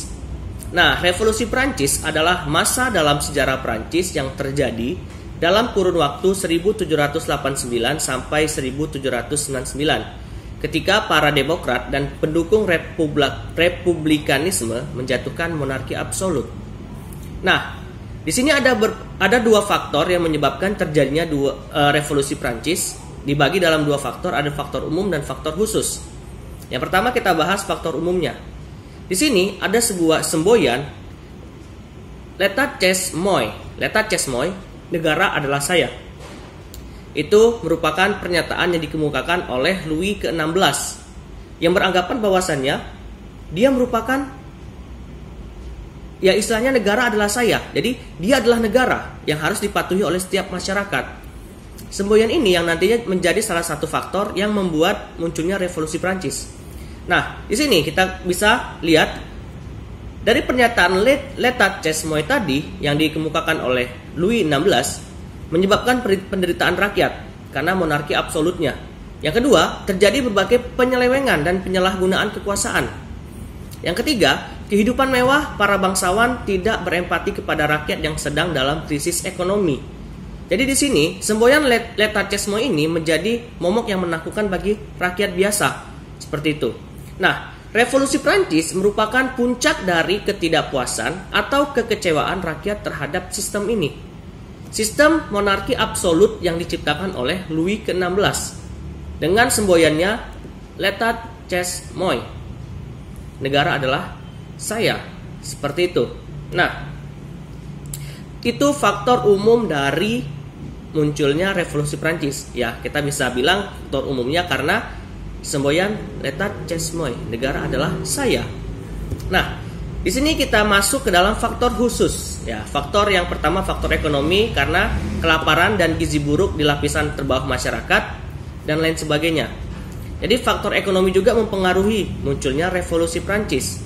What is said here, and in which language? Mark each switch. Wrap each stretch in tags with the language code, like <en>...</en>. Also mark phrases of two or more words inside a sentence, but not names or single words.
<id>Nah, revolusi Prancis adalah masa dalam sejarah Prancis yang terjadi dalam kurun waktu 1789 sampai 1799, ketika para demokrat dan pendukung republikanisme menjatuhkan monarki absolut. Nah, di sini ada 2 faktor yang menyebabkan terjadinya revolusi Prancis. Dibagi dalam 2 faktor, ada faktor umum dan faktor khusus. Yang pertama kita bahas faktor umumnya. Di sini ada sebuah semboyan</id> <fr>L'État c'est moi. L'État c'est moi,</fr> <id>negara adalah saya. Itu merupakan pernyataan yang dikemukakan oleh Louis ke-16 yang beranggapan bahwasannya dia merupakan, ya istilahnya negara adalah saya. Jadi dia adalah negara yang harus dipatuhi oleh setiap masyarakat. Semboyan ini yang nantinya menjadi salah satu faktor yang membuat munculnya revolusi Prancis. Nah, di sini kita bisa lihat dari pernyataan</id> <fr>L'État c'est moi</fr> <id>tadi yang dikemukakan oleh Louis XVI menyebabkan penderitaan rakyat karena monarki absolutnya. Yang kedua, terjadi berbagai penyelewengan dan penyalahgunaan kekuasaan. Yang ketiga, kehidupan mewah para bangsawan tidak berempati kepada rakyat yang sedang dalam krisis ekonomi. Jadi di sini semboyan</id> <fr>L'État c'est moi</fr> <id>ini menjadi momok yang menakutkan bagi rakyat biasa. Seperti itu. Nah, revolusi Prancis merupakan puncak dari ketidakpuasan atau kekecewaan rakyat terhadap sistem ini. Sistem monarki absolut yang diciptakan oleh Louis ke-16 dengan semboyannya</id> <fr>L'État c'est moi.</fr> <id>Negara adalah saya. Seperti itu. Nah, itu faktor umum dari munculnya revolusi Prancis. Ya, kita bisa bilang faktor umumnya karena semboyan</id> <fr>L'État c'est moi,</fr> <id>negara adalah saya. Nah, di sini kita masuk ke dalam faktor khusus. Ya, faktor yang pertama faktor ekonomi karena kelaparan dan gizi buruk di lapisan terbawah masyarakat dan lain sebagainya. Jadi faktor ekonomi juga mempengaruhi munculnya revolusi Prancis.</id>